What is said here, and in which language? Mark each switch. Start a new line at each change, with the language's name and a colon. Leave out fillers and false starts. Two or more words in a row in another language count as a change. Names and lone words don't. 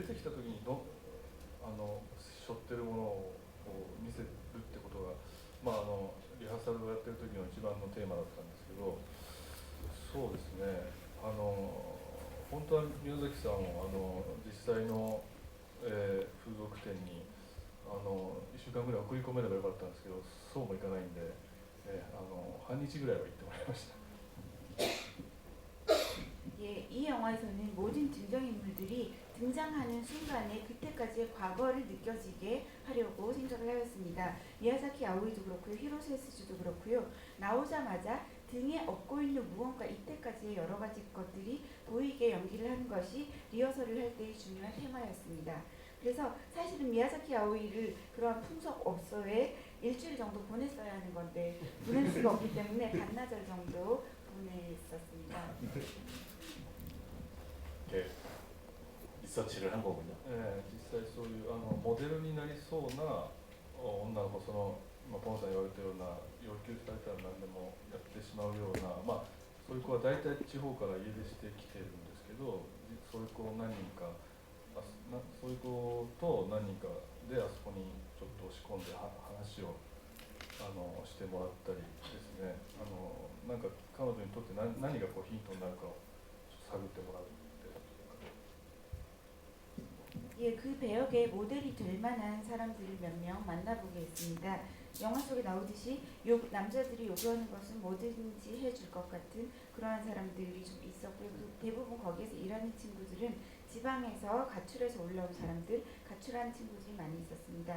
Japanese: てきた時に背負ってるものをこう見せるってことが、まあ、リハーサルをやってる時の一番のテーマだったんですけどそうですね本当は宮崎さんを実際の、風俗店に1週間ぐらい送り込めればよかったんですけどそうもいかないんで、半日ぐらいは行ってもらいました。
Korean: 예, 이 영화에서는 모든 등장인물들이 등장하는 순간에 그때까지의 과거를 느껴지게 하려고 생각을 하였습니다. 미야자키 아오이도 그렇고요, 히로세 스즈도 그렇고요. 나오자마자 등에 업고 있는 무언가 이때까지의 여러 가지 것들이 보이게 연기를 하는 것이 리허설을 할 때의 중요한 테마였습니다. 그래서 사실은 미야자키 아오이를 그러한 풍속 업소에 일주일 정도 보냈어야 하는 건데 보낼 수가 없기 때문에 반나절 정도 보냈었습니다. 이렇게 리서치를 한 거군요.
Japanese: 実際そういうモデルになりそうな女の子ポンさん言われたような要求されたら何でもやってしまうような、そういう子は大体地方から家出してきてるんですけどそういう子何人かそういう子と何人かであそこにちょっと押し込んで話をしてもらったりですねなんか彼女にとって何がこうヒントになるかを探ってもらう。
Korean: 예, 그 배역의 모델이 될 만한 사람들을 몇 명 만나보겠습니다. 영화 속에 나오듯이 남자들이 요구하는 것은 뭐든지 해줄 것 같은 그러한 사람들이 좀 있었고요. 대부분 거기에서 일하는 친구들은 지방에서 가출해서 올라온 사람들, 가출한 친구들이 많이 있었습니다.